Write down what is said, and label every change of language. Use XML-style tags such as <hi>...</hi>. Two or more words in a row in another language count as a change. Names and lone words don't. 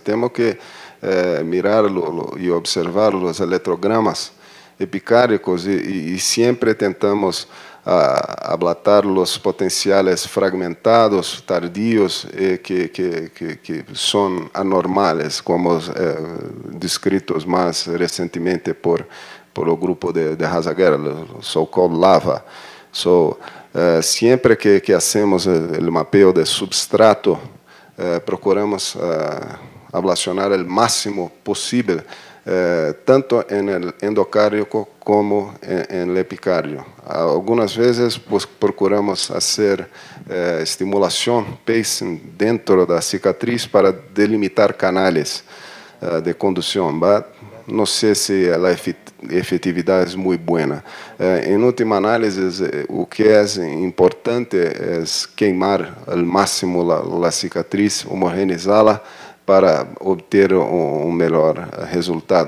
<es>Tenemos que mirarlo y observar los electrogramas epicárdicos y siempre tentamos ablatar los potenciales fragmentados, tardíos, que son anormales, como descritos más recientemente por o grupo de Hazaguera, o so-called LAVA. Siempre que hacemos o mapeo de substrato, procuramos ablacionar</es> <pt>o máximo possível,</pt> <es>tanto en el endocardio como en el epicardio. Algunas veces procuramos hacer estimulación, pacing, dentro</es> <pt>da cicatriz</pt> <es>para delimitar canales de conducción.</es> <pt>Não sei se a efetividade é muito boa. Em última análise, o que é importante é queimar ao máximo a cicatriz, homogeneizá-la para obter melhor resultado.</pt>